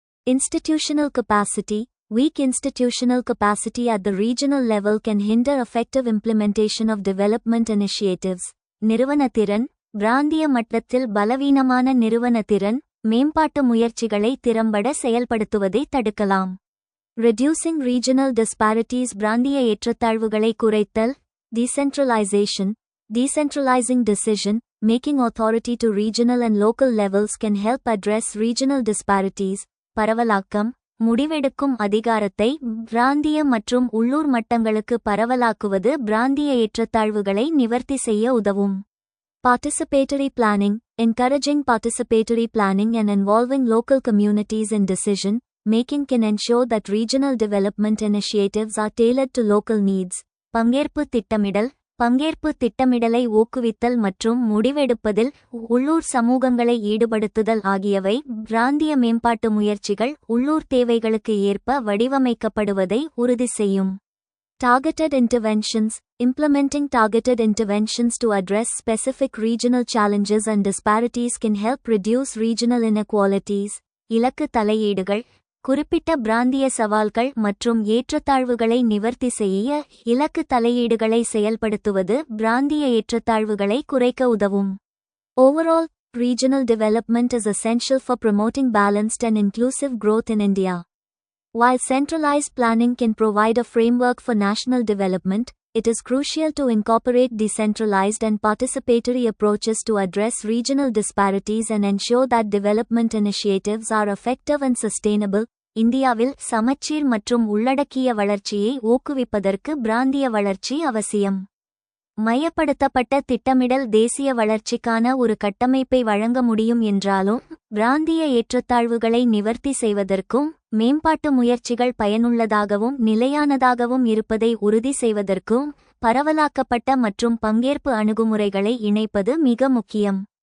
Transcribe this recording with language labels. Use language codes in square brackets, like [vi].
[en] Institutional capacity. Weak institutional capacity at the regional level can hinder effective implementation of development initiatives. [ta] நிறுவனத்திறன். பிராந்திய மட்டத்தில் பலவீனமான நிறுவனத்திறன் மேம்பாட்டு முயற்சிகளை திறம்பட செயல்படுத்துவதை தடுக்கலாம். [en] Reducing regional disparities. [ta] பிராந்திய ஏற்றத்தாழ்வுகளை குறைத்தல். [en] Decentralization. Decentralizing decision-making authority to regional and local levels can help address regional disparities. [ta] பரவலாக்கம். முடிவெடுக்கும் அதிகாரத்தை பிராந்திய மற்றும் உள்ளூர் மட்டங்களுக்கு பரவலாக்குவது பிராந்திய ஏற்றத்தாழ்வுகளை நிவர்த்தி செய்ய உதவும். [en] Participatory planning. Encouraging participatory planning and involving local communities in decision-making can ensure that regional development initiatives are tailored to local needs. [ta] பங்கேற்பு திட்டமிடல். பங்கேற்பு திட்டமிடலை ஊக்குவித்தல் மற்றும் முடிவெடுப்பதில் உள்ளூர் சமூகங்களை ஈடுபடுத்துதல் ஆகியவை பிராந்திய மேம்பாட்டு முயற்சிகள் உள்ளூர் தேவைகளுக்கு ஏற்ப வடிவமைக்கப்படுவதை உறுதி செய்யும். [en] Targeted interventions. Implementing targeted interventions to address specific regional challenges and disparities can help reduce regional inequalities. [ta] இலக்கு தலையீடுகள். குறிப்பிட்ட பிராந்திய சவால்கள் மற்றும் ஏற்றத்தாழ்வுகளை நிவர்த்தி செய்ய இலக்கு தலையீடுகளை செயல்படுத்துவது பிராந்திய ஏற்றத்தாழ்வுகளை குறைக்க உதவும். [en] Overall, regional development is essential for promoting balanced and inclusive growth in India. While centralized planning can provide a framework for national development, it is crucial to incorporate decentralized and participatory approaches to address regional disparities and ensure that development initiatives are effective and sustainable. [ta] இந்தியாவில் சமச்சீர் மற்றும் உள்ளடக்கிய வளர்ச்சியை ஊக்குவிப்பதற்கு பிராந்திய வளர்ச்சி அவசியம். மையப்படுத்தப்பட்ட திட்டமிடல் தேசிய வளர்ச்சிக்கான ஒரு கட்டமைப்பை வழங்க முடியும் என்றாலும், பிராந்திய ஏற்றத்தாழ்வுகளை நிவர்த்தி செய்வதற்கும் மேம்பாட்டு முயற்சிகள் பயனுள்ளதாகவும் நிலையானதாகவும் இருப்பதை உறுதி செய்வதற்கும் பரவலாக்கப்பட்ட மற்றும் பங்கேற்பு அணுகுமுறைகளை இணைப்பது மிக முக்கியம்.